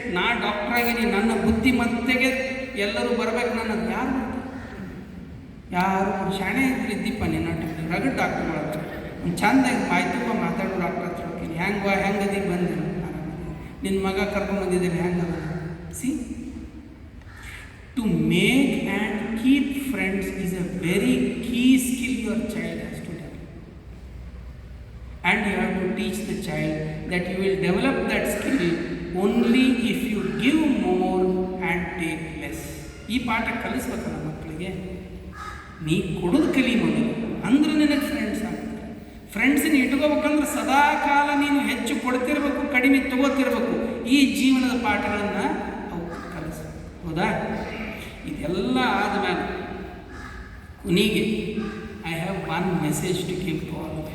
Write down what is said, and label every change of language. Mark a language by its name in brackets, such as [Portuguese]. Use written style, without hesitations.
[Kannada] ನಾ ಡಾಕ್ಟರ್ ಆಗಿನಿ, ನನ್ನ ಬುದ್ಧಿಮತ್ತೆಗೆ ಎಲ್ಲರೂ ಬರ್ಬೇಕು, ನನ್ನದು ಯಾರು ಶಾಣೆ ಇದ್ದೀಪ್ಪ ನಿನ್ನ ರಗಡ್ ಡಾಕ್ಟರ್ಗಳು ಒಂದು ಚಂದಾಗಿ ಬಾಯ್ ತುಂಬ ಮಾತಾಡೋ ಡಾಕ್ಟರ್ ಹತ್ರ ಹೋಗ್ತೀನಿ, ಹೆಂಗದಿ ಬಂದು ನಿನ್ನ ಮಗ ಕರ್ಕೊಂಡು ಬಂದಿದ್ದೇನೆ ಹೆಂಗದ. [English] See, to make and keep friends is a very key skill your child has to develop. And you have to teach the child that you will develop that skill only if you give more and take less. [Kannada] ಈ ಪಾಠ ಕಲಿಸ್ಬೇಕಲ್ಲ ಮಕ್ಕಳಿಗೆ. ನೀ ಕೊಡೋದು ಕಲಿ ಮೊದಲು, ಅಂದ್ರೆ ನಿನಗೆ friends ಆಗ್ತಾರೆ. ಫ್ರೆಂಡ್ಸನ್ನ ಇಟ್ಕೋಬೇಕಂದ್ರೆ ಸದಾ ಕಾಲ ನೀನು ಹೆಚ್ಚು ಕೊಡ್ತಿರ್ಬೇಕು, ಕಡಿಮೆ ತಗೋತಿರ್ಬೇಕು. ಈ ಜೀವನದ ಪಾಠಗಳನ್ನು ಅವು ಕಲಿಸ್ಬೇಕು. ಹೌದಾ? ಇದೆಲ್ಲ ಆದಮೇಲೆ ಕೊನೆಗೆ [English] I have one message to give to all.